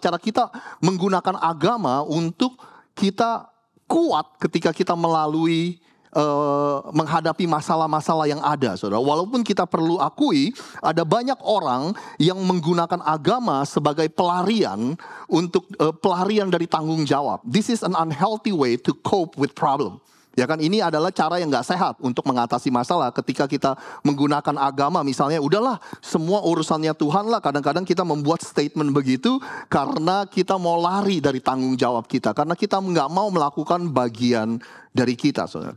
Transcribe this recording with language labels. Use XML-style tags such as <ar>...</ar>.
<id>Cara kita menggunakan agama untuk kita kuat ketika kita melalui menghadapi masalah-masalah yang ada, saudara. Walaupun kita perlu akui ada banyak orang yang menggunakan agama sebagai pelarian untuk pelarian dari tanggung jawab.</id> <en>This is an unhealthy way to cope with problem.</en> <id>Ya kan, ini adalah cara yang gak sehat untuk mengatasi masalah. Ketika kita menggunakan agama misalnya, udahlah semua urusannya Tuhan lah. Kadang-kadang kita membuat statement begitu karena kita mau lari dari tanggung jawab kita. Karena kita gak mau melakukan bagian dari kita, saudara.</id>